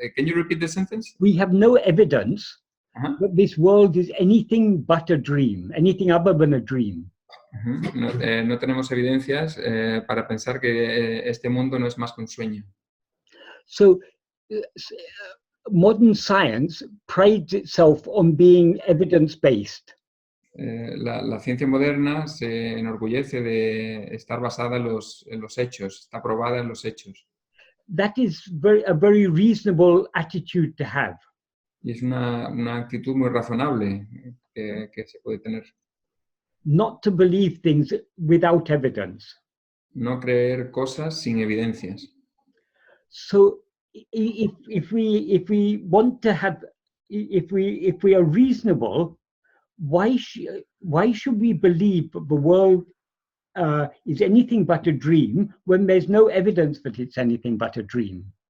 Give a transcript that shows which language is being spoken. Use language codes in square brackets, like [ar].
[en] can you repeat the sentence? We have no evidence [es] Ajá. [en] that this world is anything but a dream, anything other than a dream. [es] No, no tenemos evidencias para pensar que este mundo no es más que un sueño. [en] So modern science prides itself on being evidence-based. [es] La ciencia moderna se enorgullece de estar basada en los hechos, está probada en los hechos. [en] That is a very reasonable attitude to have. [es] Y es una actitud muy razonable que se puede tener. [en] Not to believe things without evidence. [es] No creer cosas sin evidencias. [en] So if we want to have, if we are reasonable, why should we believe that the world is anything but a dream when there's no evidence that it's anything but a dream?